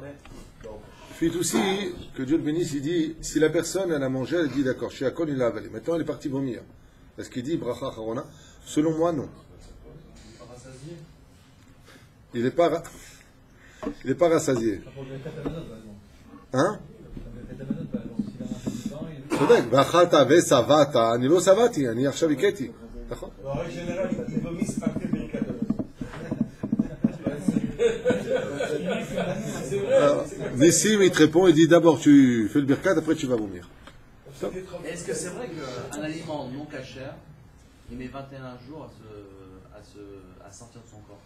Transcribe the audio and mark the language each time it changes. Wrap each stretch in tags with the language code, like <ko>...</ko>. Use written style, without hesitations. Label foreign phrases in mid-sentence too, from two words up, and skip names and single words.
<fr>Puis aussi, que Dieu le bénisse, il dit, si la personne, elle a mangé, elle dit, d'accord, chez Akon, il l'a avalé. Maintenant, elle est partie vomir. Est-ce qu'il dit</fr> <he>ברכה אחרונה?</he> <fr>Selon moi, non. Il n'est pas rassasié. Hein?</fr> <he>צודק, ואכלת ושבעת, אני לא שבעתי, אני עכשיו הכיתי. נכון?</he> <fr>En règle générale, ils vomissent après</fr> <he>ברכת המזון.</he> <fr>Nissim, il te répond, il dit d'abord tu fais le birkat, après tu vas vomir. Est-ce que c'est vrai qu'un aliment non cachère, il met 21 jours à sortir de son corps?</fr>